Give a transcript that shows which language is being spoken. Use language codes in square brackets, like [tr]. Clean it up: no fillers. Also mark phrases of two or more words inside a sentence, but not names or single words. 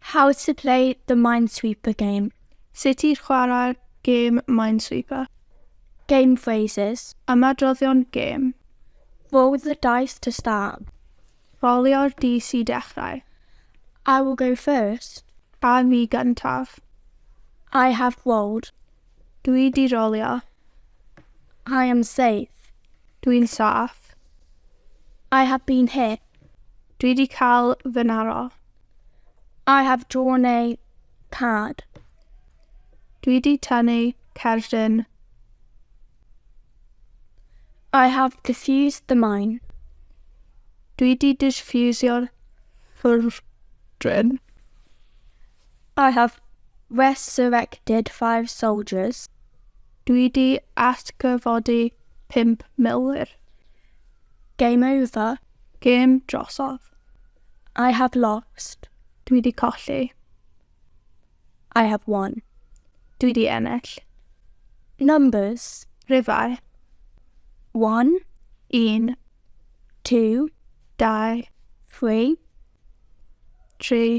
[en] How to play the Minesweeper game. [cy] Sut i'r chwarae'r gêm Minesweeper? [en] Game phrases. [cy] Ymadroddion gêm. [en] Roll the dice to start. [cy] Rolio'r dis i dechrau. [en] I will go first. [cy] A fi gyntaf. [en] I have rolled. [cy] Dwi di rolio. [en] I am safe. [cy] Dwi'n saff. [en] I have been hit. [cy] Dwi di cael fy naro. [en] I have drawn a card. [cy] Dwi di tynnu cerdyn. [en] I have diffused the mine. [cy] Dwi di diffusio'r ffwrdryn. [en] I have resurrected 5 soldiers. [cy] Dwi di atgyfodi 5 milwyr. [en] Game over. [cy] Gêm drosodd. [en] I have lost. [cy] Dwi di colli. [en] I have won. [cy] Dwi di ennill. [en] Numbers. [cy] Rhifau. [en] 1, [cy] 1, [en] 2, [cy] 2, [en] 3, [cy] 3,